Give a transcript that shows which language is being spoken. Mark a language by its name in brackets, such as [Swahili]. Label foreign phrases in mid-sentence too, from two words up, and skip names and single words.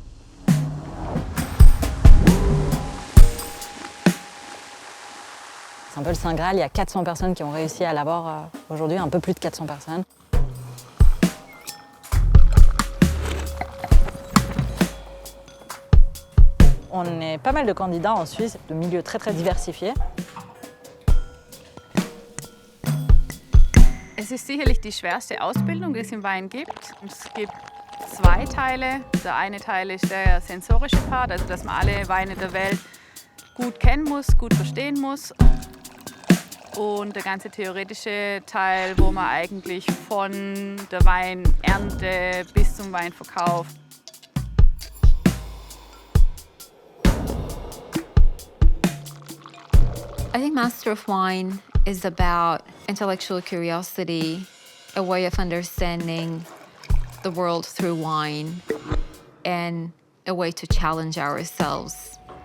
[French] C'est un peu le Saint Graal, il y a 400 personnes qui ont réussi à l'avoir aujourd'hui, un peu plus de 400 personnes. On est pas mal de candidats en Suisse, de milieux très très diversifiés. [German] Es ist sicherlich die schwerste Ausbildung, die es im Wein gibt. Es gibt zwei Teile. Der eine Teil ist der sensorische Part, also dass man alle Weine der Welt gut kennen muss, gut verstehen muss. Und der ganze theoretische Teil, wo man eigentlich von der Weinernte bis zum Weinverkauf. [English] I think Master of Wine is about intellectual curiosity, a way of understanding the world through wine, and a way to challenge ourselves.